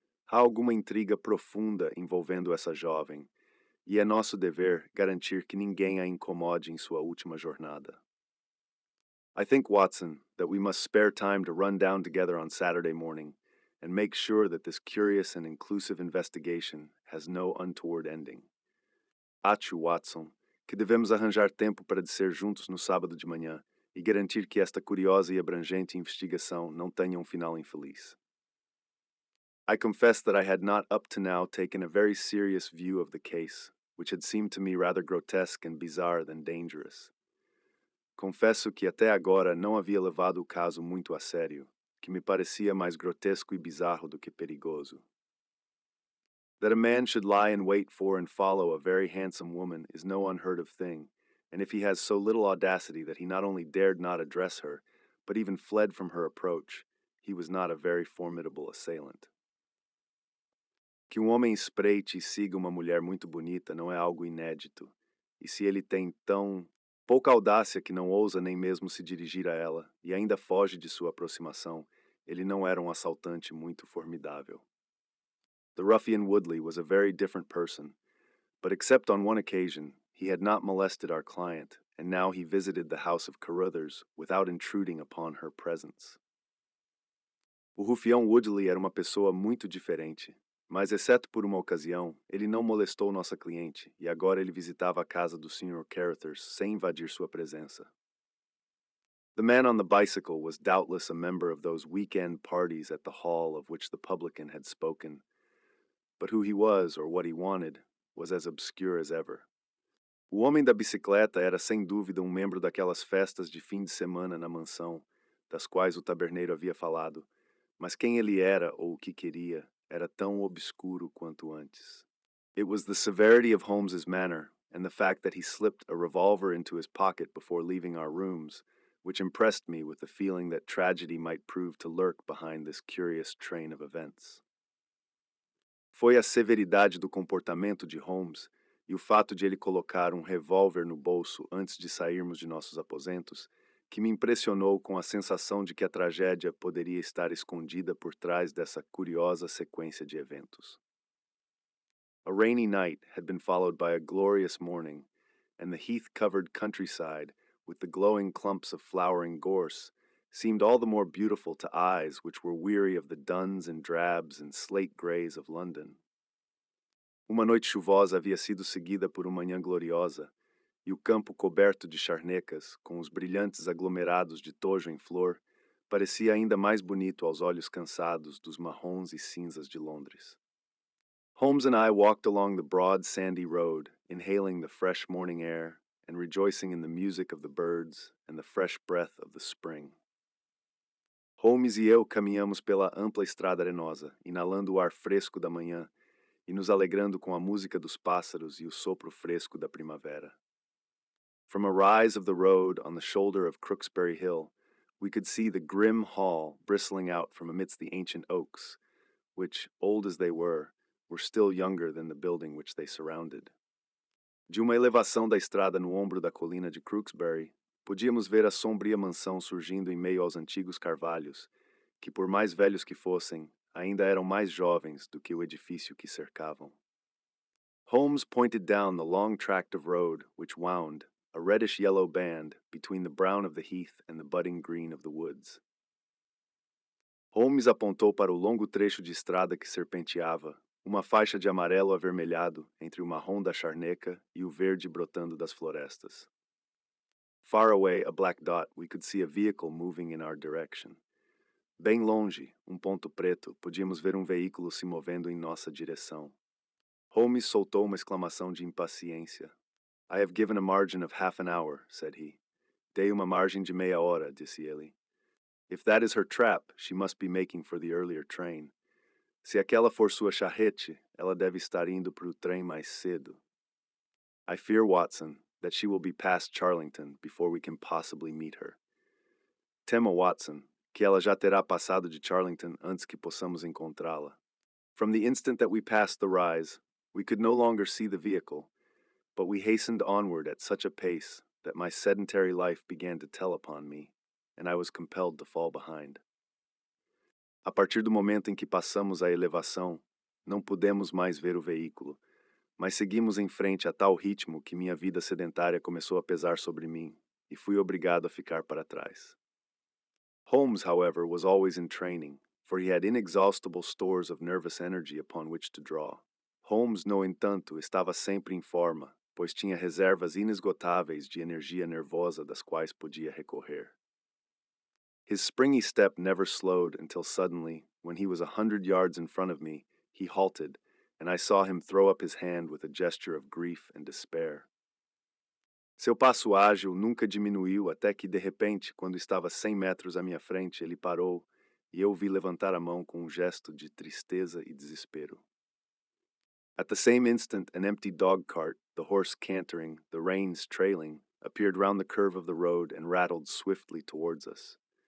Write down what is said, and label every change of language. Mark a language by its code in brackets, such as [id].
[pt] Há alguma intriga profunda envolvendo essa jovem, e é nosso dever garantir que ninguém a incomode em sua última jornada. [en] I think, Watson, that we must spare time to run down together on Saturday morning and make sure that this curious and inclusive investigation has no untoward ending. [pt] Acho, Watson, que devemos arranjar tempo para descer juntos no sábado de manhã e garantir que esta curiosa e abrangente investigação não tenha final infeliz. [en] I confess that I had not up to now taken a very serious view of the case, which had seemed to me rather grotesque and bizarre than dangerous. [pt] Confesso que até agora não havia levado o caso muito a sério, que me parecia mais grotesco e bizarro do que perigoso. [en] That a man should lie in wait for and follow a very handsome woman is no unheard of thing, and if he has so little audacity that he not only dared not address her, but even fled from her approach, he was not a very formidable assailant. [pt] Que homem espreite e siga uma mulher muito bonita não é algo inédito, e se ele tem tão pouca audácia que não ousa nem mesmo se dirigir a ela, e ainda foge de sua aproximação, ele não era assaltante muito formidável. [en] The ruffian Woodley was a very different person, but except on one occasion, he had not molested our client, and now he visited the house of Carruthers without intruding upon her presence. [pt] O rufião Woodley era uma pessoa muito diferente, mas exceto por uma ocasião, ele não molestou nossa cliente, e agora ele visitava a casa do Sr. Carruthers sem invadir sua presença. [en] The man on the bicycle was doubtless a member of those weekend parties at the hall of which the publican had spoken, but who he was or what he wanted was as obscure as ever. [pt] O homem da bicicleta era sem dúvida membro daquelas festas de fim de semana na mansão, das quais o taberneiro havia falado, mas quem ele era ou o que queria era tão obscuro quanto antes. [en] It was the severity of Holmes's manner and the fact that he slipped a revolver into his pocket before leaving our rooms, which impressed me with the feeling that tragedy might prove to lurk behind this curious train of events. [pt] Foi a severidade do comportamento de Holmes e o fato de ele colocar revólver no bolso antes de sairmos de nossos aposentos que me impressionou com a sensação de que a tragédia poderia estar escondida por trás dessa curiosa sequência de eventos. [en] A rainy night had been followed by a glorious morning, and the heath-covered countryside, with the glowing clumps of flowering gorse, seemed all the more beautiful to eyes which were weary of the duns and drabs and slate greys of London. [pt] Uma noite chuvosa havia sido seguida por uma manhã gloriosa, e o campo coberto de charnecas, com os brilhantes aglomerados de tojo em flor, parecia ainda mais bonito aos olhos cansados dos marrons e cinzas de Londres. [en] Holmes and I walked along the broad sandy road, inhaling the fresh morning air and rejoicing in the music of the birds and the fresh breath of the spring. [pt] Holmes e eu caminhamos pela ampla estrada arenosa, inalando o ar fresco da manhã e nos alegrando com a música dos pássaros e o sopro fresco da primavera. [en] From a rise of the road on the shoulder of Crooksbury Hill, we could see the grim hall bristling out from amidst the ancient oaks, which, old as they were were still younger than the building which they surrounded. [pt] De uma elevação da estrada no ombro da colina de Crooksbury, podíamos ver a sombria mansão surgindo em meio aos antigos carvalhos, que, por mais velhos que fossem, ainda eram mais jovens do que o edifício que cercavam. [en] Holmes pointed down the long tract of road which wound, a reddish-yellow band, between the brown of the heath and the budding green of the woods. [pt] Holmes apontou para o longo trecho de estrada que serpenteava, uma faixa de amarelo avermelhado entre o marrom da charneca e o verde brotando das florestas. [en] Far away, a black dot, we could see a vehicle moving in our direction. [pt] Bem longe, ponto preto, podíamos ver veículo se movendo em nossa direção. Holmes soltou uma exclamação de impaciência. [en] I have given a margin of half an hour, said he. [pt] Dei uma margem de meia hora, disse ele. [en] If that is her trap, she must be making for the earlier train. [pt] Se aquela for sua charrete, ela deve estar indo para o trem mais cedo. [en] I fear, Watson, that she will be past Charlington before we can possibly meet her. [pt] Temo, Watson, que ela já terá passado de Charlington antes que possamos encontrá-la. [en] From the instant that we passed the rise, we could no longer see the vehicle, but we hastened onward at such a pace that my sedentary life began to tell upon me, and I was compelled to fall behind. [pt] A partir do momento em que passamos a elevação, não pudemos mais ver o veículo, mas seguimos em frente a tal ritmo que minha vida sedentária começou a pesar sobre mim, e fui obrigado a ficar para trás. [en] Holmes, however, was always in training, for he had inexhaustible stores of nervous energy upon which to draw. [pt] Holmes, no entanto, estava sempre em forma, pois tinha reservas inesgotáveis de energia nervosa das quais podia recorrer. [en] His springy step never slowed until suddenly, when he was 100 yards in front of me, he halted, and I saw him throw up his hand with a gesture of grief and despair. [pt] Seu passo ágil nunca diminuiu até que, de repente, quando estava 100 metros à minha frente, ele parou e eu o vi levantar a mão com gesto de tristeza e desespero. [en] At the same instant, an empty dog cart, the horse cantering, the reins trailing, appeared round the curve of the road and rattled swiftly towards us.